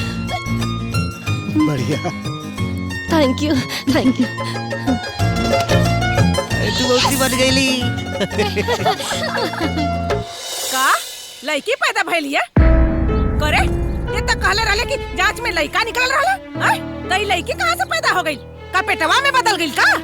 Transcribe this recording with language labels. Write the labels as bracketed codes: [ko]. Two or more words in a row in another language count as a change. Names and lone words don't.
[bho] बढ़िया। [en] thank you thank you. [bho] तू बहुत बन गईली। का लड़की पैदा भइली है करे? ये तो कहले रहले कि जांच में लड़का निकल रहला। हां त ई लड़की कहां से पैदा हो गई? का पेटवा में बदल गई का?